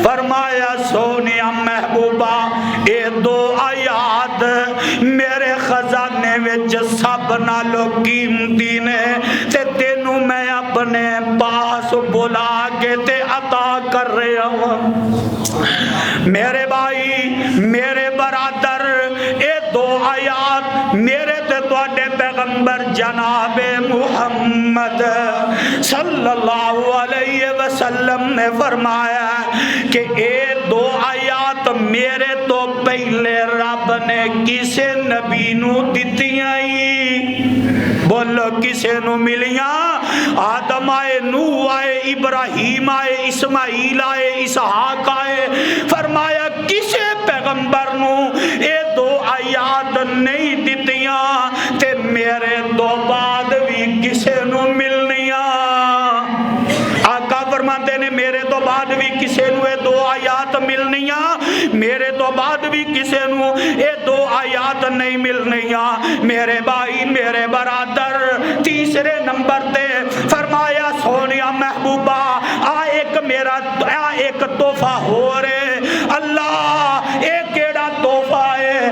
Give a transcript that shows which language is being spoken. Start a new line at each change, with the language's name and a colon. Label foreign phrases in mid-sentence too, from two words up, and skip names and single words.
Punjabi: فرمایا سونیا محبوبہ اے دو آیات میرے خزانے وچ سب نالوں قیمتی نے، تے تینوں میں اپنے پاس بلا کے تے عطا کر رہا ہوں۔ میرے بھائی، میرے برادر، اے دو آیات میرے تے تواڈے پیغمبر جناب محمد صلی اللہ علیہ وسلم نے فرمایا کہ اے دو آیات میرے تو پہلے رب نے کسے نبی نو دتیاں ہی، بولو کسے نو ملیاں؟ آدم آئے، نوح آئے، ابراہیم آئے، اسماعیل آئے، اسحاق آئے، فرمایا کسے پیغمبر نو اے دو آیات نہیں دتیاں، تے میرے دو بعد بھی کسے نو ملنیاں۔ آقا فرماتے نے میرے تو بعد بھی کسے نو اے دو آیات ملنیاں، میرے تو بعد بھی کسے نو اے دو آیات نہیں ملنیاں۔ میرے بھائی، میرے برادر، تیسرے نمبر تے فرمایا سونیا محبوبہ ایک تحفہ ہو رہے، اللہ ایک کیڑا تحفہ ہے؟